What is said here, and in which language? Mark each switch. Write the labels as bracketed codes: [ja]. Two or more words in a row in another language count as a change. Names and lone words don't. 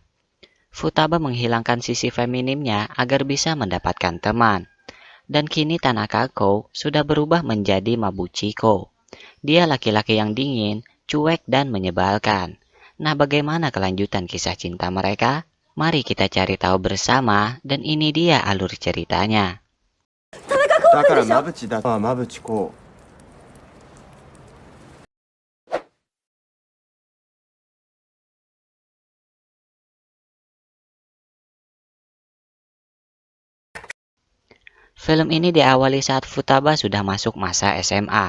[id] Futaba menghilangkan sisi feminimnya agar bisa mendapatkan teman. Dan kini Tanaka Ko sudah berubah menjadi Mabuchiko. Dia laki-laki yang dingin, cuek dan menyebalkan. Nah, bagaimana kelanjutan kisah cinta mereka? Mari kita cari tahu bersama, dan ini dia alur ceritanya. [ja] だから馬淵だは馬淵こう。 [id] Film ini diawali saat Futaba sudah masuk masa SMA.